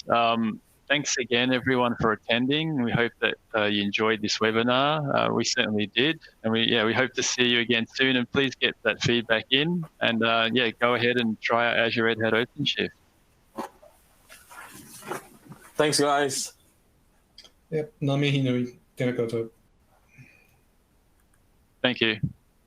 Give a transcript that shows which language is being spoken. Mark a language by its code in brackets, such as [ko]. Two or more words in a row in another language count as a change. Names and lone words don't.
[en] Thanks again, everyone, for attending. We hope that you enjoyed this webinar. We certainly did. And we hope to see you again soon. And please get that feedback in. And go ahead and try out Azure Red Hat OpenShift. Thanks, guys. Yep. [mi] Ngā mihi nui. Tēnā koutou. [en] Thank you.